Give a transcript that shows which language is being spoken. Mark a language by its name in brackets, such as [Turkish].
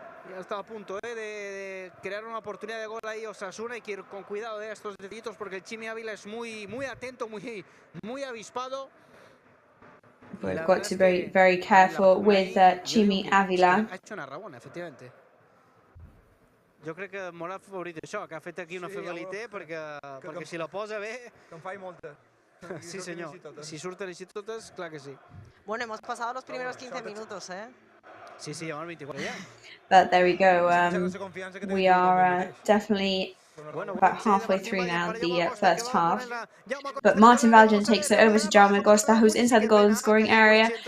[Spanish] Ya está a punto de crear una oportunidad de gol ahí Osasuna, y que ir con cuidado de estos detallitos porque el Chimi Ávila es muy atento, muy avispado. [English] We've got to be very careful with Chimi Ávila. [Spanish] Ha hecho una rabona, efectivamente. [Catalan] Jo crec que m'haurà favorit això, que ha fet aquí una futbolité, perquè si la posa bé... Que en faig molta. Sí, senyor. Si surten així totes, clar que sí. [Spanish] Bueno, hemos pasado los primeros 15 minutos, ¿eh? Sí, llevamos 24 ya. [English] But there we go. We are definitely about halfway through now the first half. But Martin Valjean takes it over to Jaume Costa, who's inside the goal and scoring area.